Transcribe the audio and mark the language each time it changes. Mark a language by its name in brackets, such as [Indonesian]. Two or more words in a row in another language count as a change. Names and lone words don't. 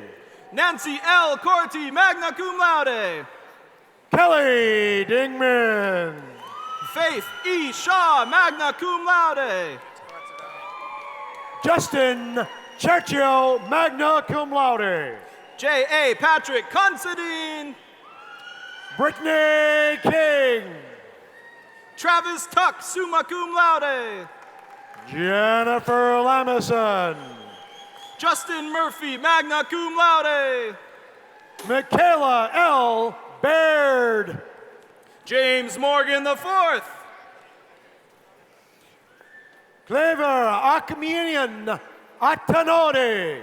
[English] Nancy L. Corti, [Latin] magna cum laude. [English] Kelly Dingman. Faith E. Shaw, [Latin] magna cum laude. [English] Justin Churchill, [Latin] magna cum laude. [English] J.A. Patrick Considine. Brittany King. Travis Tuck, [Latin] summa cum laude. [English] Jennifer Lamison. Justin Murphy, [Latin] magna cum laude. [English] Michaela L. Baird. James Morgan IV. Clever Akminian Atanode.